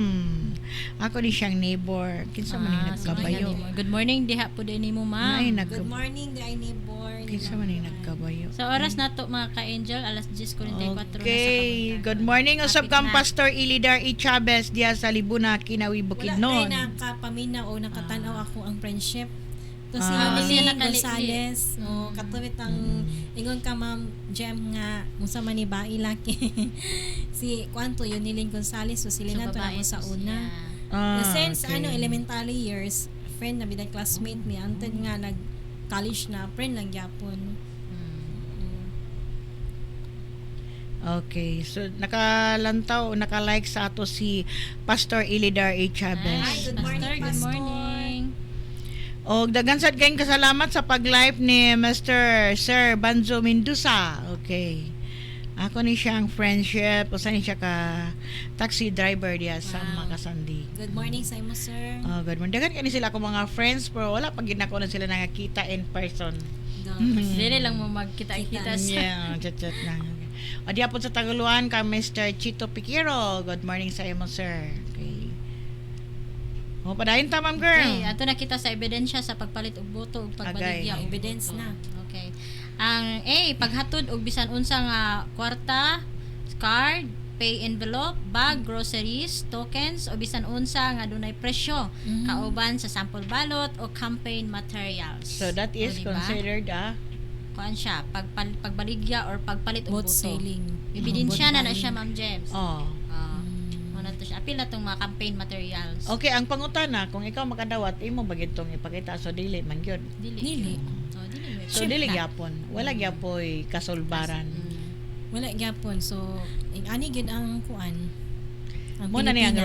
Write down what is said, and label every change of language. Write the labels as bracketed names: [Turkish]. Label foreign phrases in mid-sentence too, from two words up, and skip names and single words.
[Cebuano] Ako ni siyang neighbor. Kinsa man ni nagkabayo. [English] Good morning [Cebuano] diha po din nimo ma'am. Ay, [English] Good morning, dai neighbor. [Cebuano] kinsa man ni nagkabayo. Sa oras nato mga ka-angel alas 10:44 [English] Okay. Good morning. [Cebuano] Usab kang Pastor Ilidar E. Chavez diya sa Libuna, Kinawi, Wala Bukidnon. tayo nakapamina o nakatanaw ako ang friendship. [Filipino] Kasi Hindi yung na nakali- [Cebuano] Gonzales, o katuwit ang ingon ka ma'am Jem nga musa man ni bae laki. Si kwanto yun niling Gonzales so sila na to na sa una. [English] Since okay. elementary years, [Cebuano] friend na bilang classmate mi anted nga nag college na friend lang gyapon. [English] Okay. [Cebuano] So, nakalantaw, nakalike sa ato si Pastor Ilidar A. Chavez. [English] Hi, good morning, Good Pastor. morning. [Cebuano] O, dagan sad kayong kasalamat sa pag-live ni Mr. Sir Banzo Mendoza. Okay. Ako ni siyang friendship. Usa ni siya ka [English] taxi driver [Cebuano] diya sa Makasandi. [English] Good morning [Cebuano] sa imo sir. [English] Good morning. [Cebuano] Dagan kani sila ako mga friends pero wala pag ginako na sila nakakita [English] in person. [Cebuano] Dili lang mo magkita-kita sa [English] Yeah, chat lang. [Cebuano] O diya po sa Tagaluan ka Mr. Chito Piquero. [English] Good morning [Cebuano] sa imo sir. Okay. O padayon ta ma'am girl. Okay, ato na kita sa ebidensya sa pagpalit og boto ug pagbaligya Agay. og [English] Evidence [Cebuano] boto. na. [English] Okay. [Cebuano] Ang paghatod og bisan unsa nga kwarta, card, [English] pay envelope, [Cebuano] bag, groceries, tokens o bisan unsa nga dunay presyo kauban sa [English] sample ballot [Cebuano] o [English] campaign materials. So that is [Cebuano] O, diba? [English] considered [Cebuano] Kuan siya pagbaligya or pagpalit og [English] Vote [Cebuano] boto. [English] selling. [Cebuano] Ebidensya na [English] Vote [Cebuano] siya [English] buying. [Cebuano] Ma'am James. oh. Ano to siya? Apil na tong mga [English] campaign materials. [Cebuano] Okay, ang pangutana kung ikaw makadawat imo bagid tong ipakita so dili man gyud. Dili. Oh, dili. So dili gyapon. Wala gyapoy kasulbaran. Wala gyapon. So ani gid ang kuan. Ang Mo na ni ang